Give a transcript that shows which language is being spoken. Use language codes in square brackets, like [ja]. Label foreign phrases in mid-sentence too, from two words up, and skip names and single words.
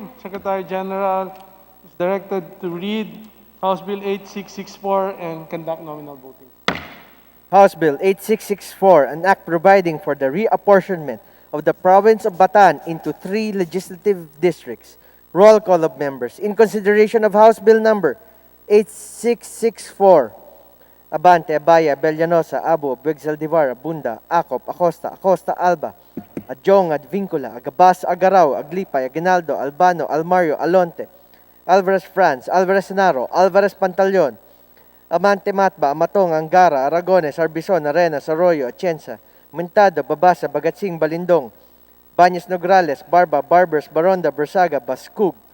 [en] Secretary General is directed to read House Bill 8664 and conduct nominal voting. House Bill 8664, an act providing for the reapportionment of the province of Bataan into 3 legislative districts. Roll call of members. In consideration of House Bill number 8664, Abante, Abaya, Bellanosa, Abo, Begzaldivara, Bunda, Acop, Acosta, Acosta, Alba, Adjong, Advincula, Agabas, Agaraw, Aglipay, Aguinaldo, Albano, Almario, Alonte, Alvarez France, Alvarez Naro, Alvarez Pantaleon, Amante Matba, Amatong, Angara, Aragones, Arbison, Arenas, Arroyo, Atienza, Mentado, Babasa, Bagatsing, Balindong, Baños Nograles, Barba, Barbers, Baronda, Bersaga, Bascug,